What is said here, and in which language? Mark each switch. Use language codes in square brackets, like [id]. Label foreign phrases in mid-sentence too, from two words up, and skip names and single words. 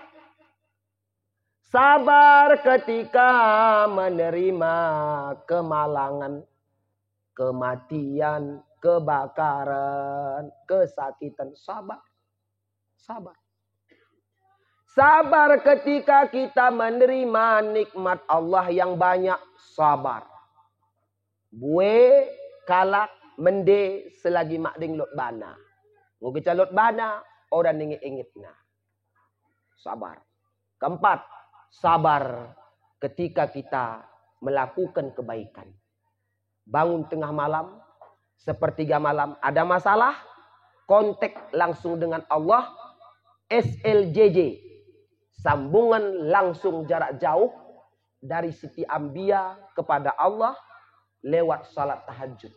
[id] Sabar ketika menerima kemalangan, kematian, kebakaran, kesakitan. Sabar. Sabar. Sabar ketika kita menerima nikmat Allah yang banyak. Sabar. [btx] Bue kalak mende selagi mak ding lot bana. Ngogeca lot bana orang ingit-ingitna. [id] Sabar. Keempat, sabar ketika kita melakukan kebaikan. Bangun tengah malam, sepertiga malam ada masalah, kontak langsung dengan Allah, SLJJ, sambungan langsung jarak jauh dari Siti Ambia kepada Allah lewat salat tahajud.